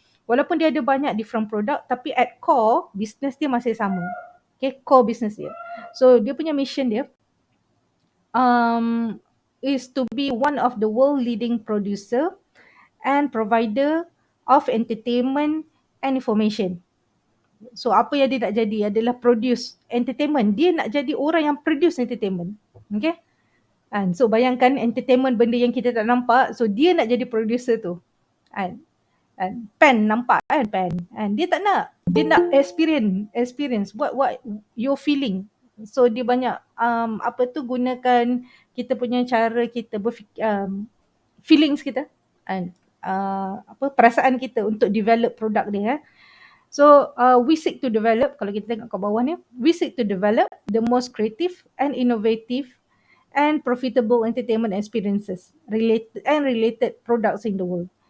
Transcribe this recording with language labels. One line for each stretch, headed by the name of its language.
Malay: Walaupun dia ada banyak different product, tapi at core business dia masih sama. Okay, core business dia.
English: So dia punya mission dia is to be one of the world leading producer and provider of entertainment and information.
Malay: So apa yang dia nak jadi adalah produce entertainment. Dia nak jadi orang yang produce entertainment. Okay. And so bayangkan entertainment, benda yang kita tak nampak. So dia nak jadi producer tu. And pen nampak kan, pen. And dia tak nak. Dia nak experience. What you're feeling. So dia banyak gunakan kita punya cara kita berfikir, feelings kita. And perasaan kita untuk develop produk dia.
English: So we seek to develop, kalau kita tengok kat bawah ni, we seek to develop the most creative and innovative and profitable entertainment experiences related products in the world.